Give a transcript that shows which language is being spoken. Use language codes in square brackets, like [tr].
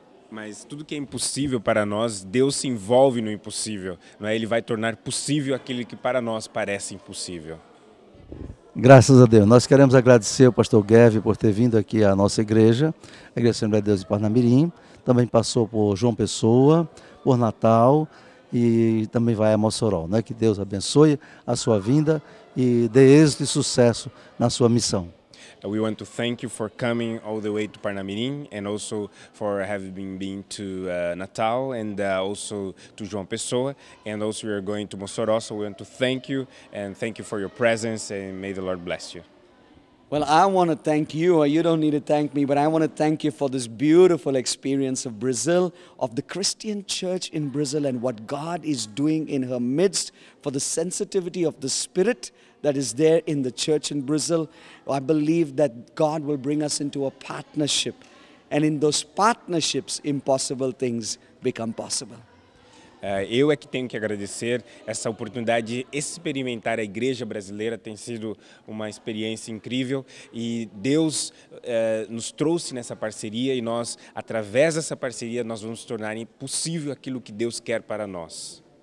[pt] Mas tudo que é impossível para nós, Deus se envolve no impossível, não é? Ele vai tornar possível aquilo que para nós parece impossível. Graças a Deus. Nós queremos agradecer ao pastor Gavin por ter vindo aqui à nossa igreja, a Igreja Assembleia de Deus de Parnamirim. Também passou por João Pessoa, por Natal e também vai a Mossoró. Né? Que Deus abençoe a sua vinda e dê êxito e sucesso na sua missão. [en] We want to thank you for coming all the way to Parnamirim and also for having been to Natal and also to João Pessoa, and also we are going to Mossoró, so we want to thank you and thank you for your presence, and may the Lord bless you. Well, I want to thank you. You don't need to thank me, but I want to thank you for this beautiful experience of Brazil, of the Christian church in Brazil, and what God is doing in her midst, for the sensitivity of the Spirit that is there in the church in Brazil. I believe that God will bring us into a partnership, and in those partnerships, impossible things become possible. [pt] Eu é que tenho que agradecer essa oportunidade de experimentar a igreja brasileira. Tem sido uma experiência incrível e Deus nos trouxe nessa parceria, e nós, através dessa parceria, nós vamos tornar possível aquilo que Deus quer para nós.